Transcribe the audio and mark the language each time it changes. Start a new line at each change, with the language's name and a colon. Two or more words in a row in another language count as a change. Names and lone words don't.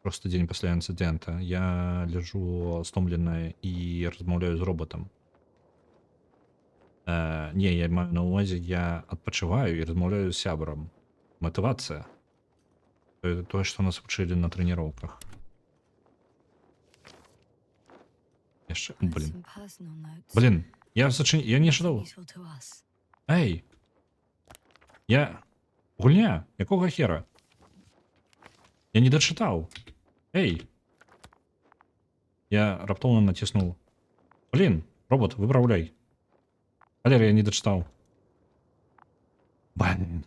Belarusian: Просто дзень пасля інцыдэнта. Я ляжу стомленая і размаўляю з робатам. Не, я маю на ўвазе, я адпачываю і размаўляю з сябрам. Матывацыя. Тое, што нас вучылі на трэніроўках. Яшчэ...
English: There's
Belarusian: Блін.
English: some personal notes.
Belarusian: Блін, я не
English: Nothing
Belarusian: ждаў.
English: useful to us.
Belarusian: Эй! Я... Гульня? Якога хера? Я не дачытаў. Эй! Я раптоўна націснуў. Блін, робот, выпраўляй. Халера, я не дачытаў. Блін.